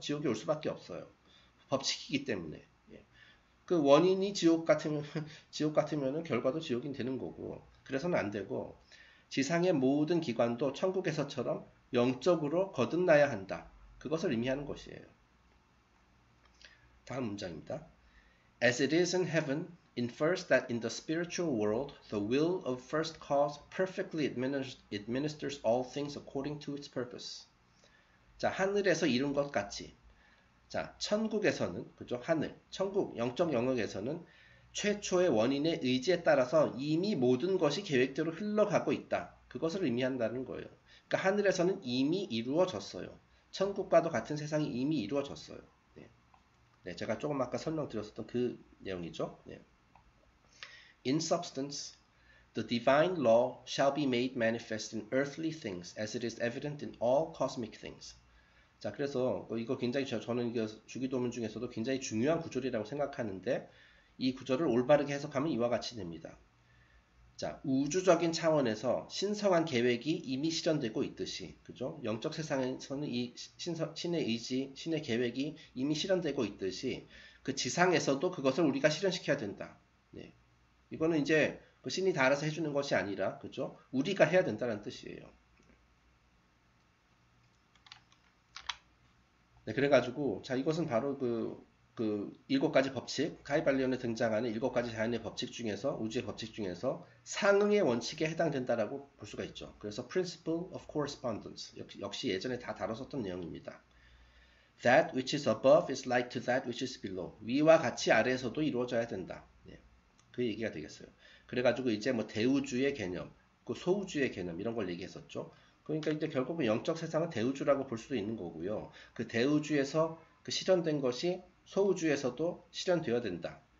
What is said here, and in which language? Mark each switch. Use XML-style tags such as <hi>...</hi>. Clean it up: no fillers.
<ko>지옥이 올 수밖에 없어요. 법칙이기 때문에. 예. 그 원인이 지옥 같으면은 결과도 지옥이 되는 거고, 그래서는 안 되고, 지상의 모든 기관도 천국에서처럼 영적으로 거듭나야 한다. 그것을 의미하는 것이에요. 다음 문장입니다.</ko> <en>As it is in heaven, infers that in the spiritual world, the will of first cause perfectly administers all things according to its purpose.</en> <ko>자, 하늘에서 이룬 것 같이. 자, 천국에서는, 그죠? 하늘, 천국, 영적 영역에서는 최초의 원인의 의지에 따라서 이미 모든 것이 계획대로 흘러가고 있다. 그것을 의미한다는 거예요. 그러니까 하늘에서는 이미 이루어졌어요. 천국과도 같은 세상이 이미 이루어졌어요. 네, 제가 조금 아까 설명드렸었던 그 내용이죠. 네.</ko> <en>In substance, the divine law shall be made manifest in earthly things as it is evident in all cosmic things.</en> <ko>자, 그래서 이거 굉장히 저는 이게 주기도문 중에서도 굉장히 중요한 구절이라고 생각하는데 이 구절을 올바르게 해석하면 이와 같이 됩니다. 자, 우주적인 차원에서 신성한 계획이 이미 실현되고 있듯이, 그죠? 영적 세상에서는 이 신의 의지, 신의 계획이 이미 실현되고 있듯이 그 지상에서도 그것을 우리가 실현시켜야 된다. 네. 이거는 이제 그 신이 다 알아서 해주는 것이 아니라, 그죠? 우리가 해야 된다는 뜻이에요. 네, 그래가지고, 자, 이것은 바로 그 7가지 법칙, 가이발리온에 등장하는 7가지 자연의 법칙 중에서, 우주의 법칙 중에서 상응의 원칙에 해당된다라고 볼 수가 있죠. 그래서 Principle of Correspondence, 역시 예전에 다 다뤘었던 내용입니다.</ko> <en>That which is above is like to that which is below.</en> <ko>위와 같이 아래에서도 이루어져야 된다. 네, 그 얘기가 되겠어요. 그래가지고 이제 뭐 대우주의 개념, 그 소우주의 개념 이런 걸 얘기했었죠. 그러니까 이제 결국은 영적 세상은 대우주라고 볼 수도 있는 거고요. 그 대우주에서 그 실현된 것이 소우주에서도 실현되어야 된다.</ko>